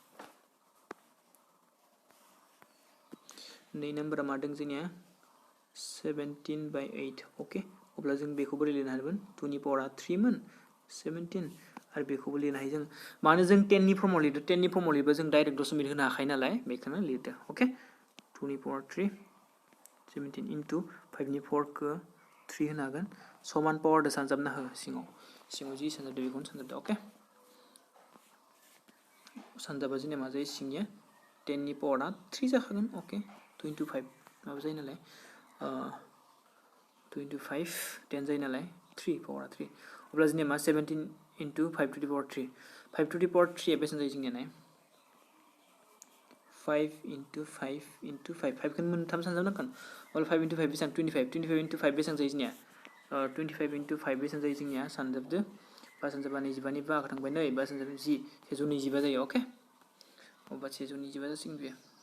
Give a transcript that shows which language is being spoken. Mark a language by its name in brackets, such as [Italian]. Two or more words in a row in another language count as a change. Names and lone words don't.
[Bodo] 2 नाम्बारा मा दं जोंनिया 17/8 ओके अब्ला जों बेखौ बोरै लिरनो हागोन 2 नि पावारा 3 मोन 17 आरो बेखौबो लिरनो हायो जों मानो जों 10 नि फर्मआव लिरदो 10 नि फर्मआव लिरबा जों डाइरेक्ट दशमिक होनो हाखायो नालाय बेखौनो लिरदो ओके 2 नि पावार 3 17 into 5 नि 4 खौ 3 होनो हागोन समान पावारदो सानजाबना हो सिङाव जि सानजाबदो बेखौनो सानजाबदो ओके सानजाबा जोंनिया मा जायो सिंनिया 10 नि पावारा 3 जाखागोन ओके 2 into 5 माबा जायो नालाय 2 into 5 10 जायो नालाय 3 पावारा 3 अब्ला जोंनिया मा [English] 17 into 5 to the power 3 5 to the power 3 [Bodo] आ बेसेबां जायो जोंनिया नाय 5 into 5 into 5 5 खौ मोनथाम सानजाबनांगोन अब्ला 5 into 5 बेसेबां 25 into 5 बेसेबां जायो जोंनिया 25 into 5 बेसेबां जायो जोंनिया सानजाबदो बा सानजाबा 25 नि बाहागो थांबाय नै बा सानजाबा 10 125 जायो ओके अब्ला 125 जासिगोन बेयो